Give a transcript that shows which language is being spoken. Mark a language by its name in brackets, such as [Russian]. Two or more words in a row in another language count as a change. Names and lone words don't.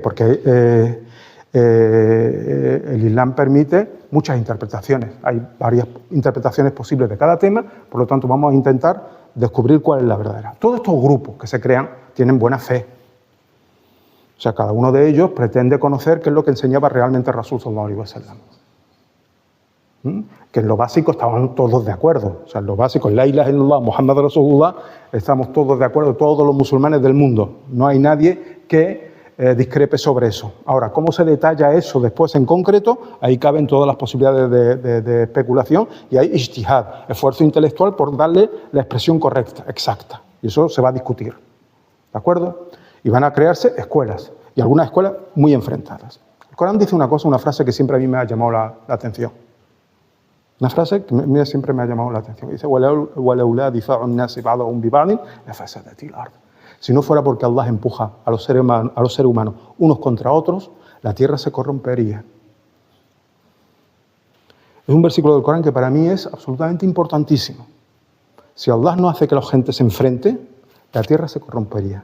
[Spanish] Porque el Islam permite muchas interpretaciones. Hay varias interpretaciones posibles de cada tema, por lo tanto vamos a intentar descubrir cuál es la verdadera. Todos estos grupos que se crean tienen buena fe. O sea, cada uno de ellos pretende conocer qué es lo que enseñaba realmente [Arabic] رسول صلى الله عليه وسلم. [Spanish] Que en lo básico estaban todos de acuerdo. O sea, en lo básico, en [Arabic] لا إله إلا الله، محمد رسول الله, [Spanish] estamos todos de acuerdo, todos los musulmanes del mundo. No hay nadie que discrepe sobre eso. Ahora, ¿cómo se detalla eso después en concreto? Ahí caben todas las posibilidades de especulación y hay ijtihad, esfuerzo intelectual por darle la expresión correcta, exacta. Y eso se va a discutir. ¿De acuerdo? Y van a crearse escuelas, y algunas escuelas muy enfrentadas. El Corán dice una cosa, una frase que siempre a mí me ha llamado la atención. Una frase que siempre me ha llamado la atención. Dice, [Arabic] وَلَوْلَا دِفَاعُ النَّاسِ بَعْضَهُمْ بِبَعْضٍ لَفَسَدَتِ الْأَرْضُ. [Spanish] Si no fuera porque Allah empuja a los seres humanos unos contra otros, la tierra se corrompería. Es un versículo del Corán que para mí es absolutamente importantísimo. Si Allah no hace que la gente se enfrente, la tierra se corrompería.